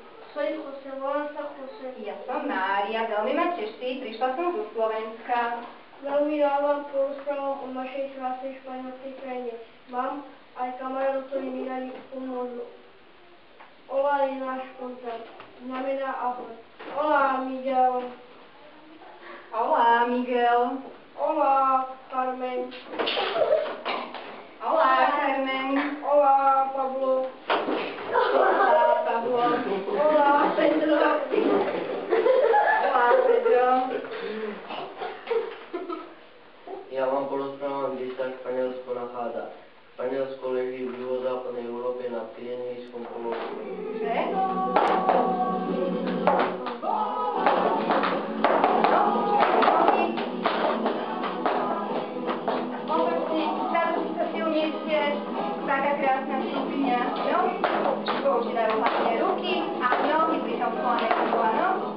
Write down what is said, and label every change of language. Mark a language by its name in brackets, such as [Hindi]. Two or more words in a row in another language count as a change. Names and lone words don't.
[Spanish] Soy Jose, [Slovak] volám sa Jose. Ja som Mária, veľmi ma teší, prišla som zo Slovenska. Veľmi rád vám porozprávam o našej krásnej španielskej krajine. Mám aj kamarátov, ktorí mi radi pomôžu. Hola je náš kontakt, znamená ahoj. Hola, Miguel. Hola, Miguel. Hola, Carmen. Hola, Carmen. Hola, Pablo. Hola, Pablo. Hola, Pedro. Hola, Pedro. Ja vám porozprávam, kde sa Španielsko nachádza. Španielsko leží v juhozápadnej Európe na Pyrenejskom polostrove. Že? Taká krásna skupina, no, používajú hlavne ruky a nohy pri tom flamenku, áno.